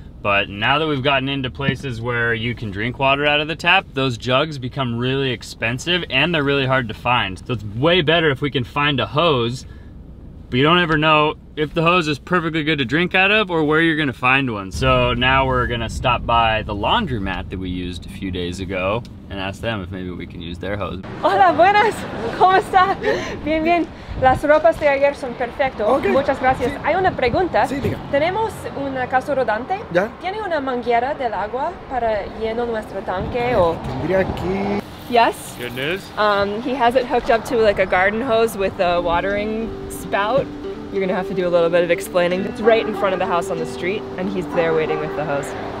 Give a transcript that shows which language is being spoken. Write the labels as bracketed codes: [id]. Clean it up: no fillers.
[en] But now that we've gotten into places where you can drink water out of the tap, those jugs become really expensive and they're really hard to find. So it's way better if we can find a hose, but you don't ever know if the hose is perfectly good to drink out of or where you're gonna find one. So now we're gonna stop by the laundromat that we used a few days ago and ask them if maybe we can use their hose. [es] Hola, buenas, ¿cómo está? Bien, bien. Las ropas de ayer son perfecto. Okay. Muchas gracias. Hay una pregunta. Sí, diga. Tenemos una casa rodante. ¿Ya? ¿Tiene una manguera del agua para lleno nuestro tanque o? Tendría aquí. Yes. [en] Good news. He has it hooked up to like a garden hose with a watering spout. You're gonna have to do a little bit of explaining. It's right in front of the house on the street, and he's there waiting with the hose.